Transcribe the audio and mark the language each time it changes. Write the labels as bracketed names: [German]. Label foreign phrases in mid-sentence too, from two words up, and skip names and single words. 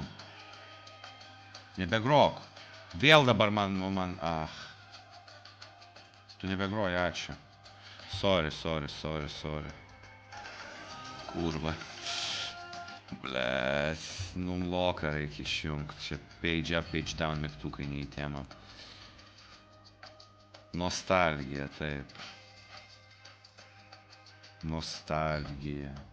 [Lithuanian] Nebegrok. Vėl dabar man, Tu nebegroji, ačiū. [English] Sorry. Kurva. [Lithuanian] Blet, numloką reikia išjungti. Čia [English] page up, page down [Lithuanian] mygtukai ne į temą. Nostalgija, taip. Nostalgija.